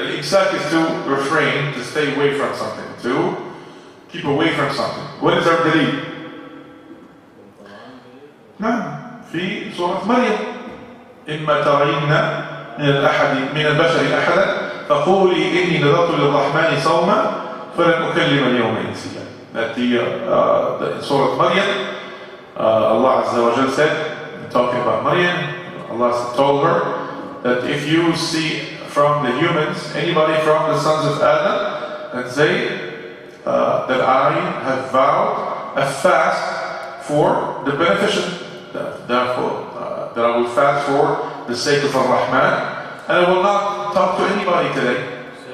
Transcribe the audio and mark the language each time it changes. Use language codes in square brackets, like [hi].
[en] Al-imsak is to refrain, to stay away from something, to keep away from something. What is our dalil? [ar] نعم في سورة مريم إما ترين من البشر أحدا فقولي إني نذرت للرحمن صوما فلن أكلم اليوم إنسيا. [en] That in Surah Maryam, Allah Azza wa Jal said, talking about Maryam, Allah told her that if you see from the humans, anybody from the sons of Adam, and say that I have vowed a fast for the beneficent, therefore that I will fast for the sake of Ar-Rahman, and I will not talk to anybody today.